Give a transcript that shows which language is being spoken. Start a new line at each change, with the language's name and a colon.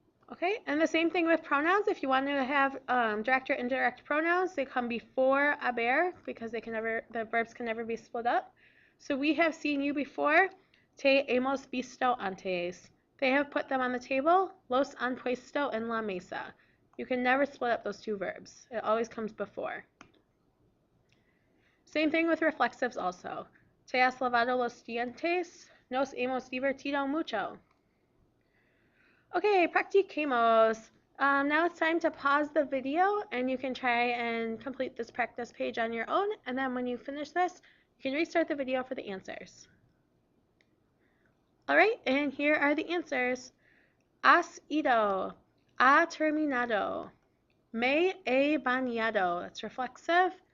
English: Okay, and the same thing with pronouns. If you want to have direct or indirect pronouns, they come before haber because the verbs can never be split up. So we have seen you before.
Spanish: Te hemos visto antes.
English: They have put them on the table.
Spanish: Los han puesto en la mesa.
English: You can never split up those two verbs. It always comes before. Same thing with reflexives also.
Spanish: Te has lavado los dientes. Nos hemos divertido mucho. Okay, practiquemos.
English: Now it's time to pause the video and you can try and complete this practice page on your own. And then when you finish this, you can restart the video for the answers. All right, and here are the answers.
Spanish: Has ido. Ha terminado. Me he bañado.
English: That's reflexive.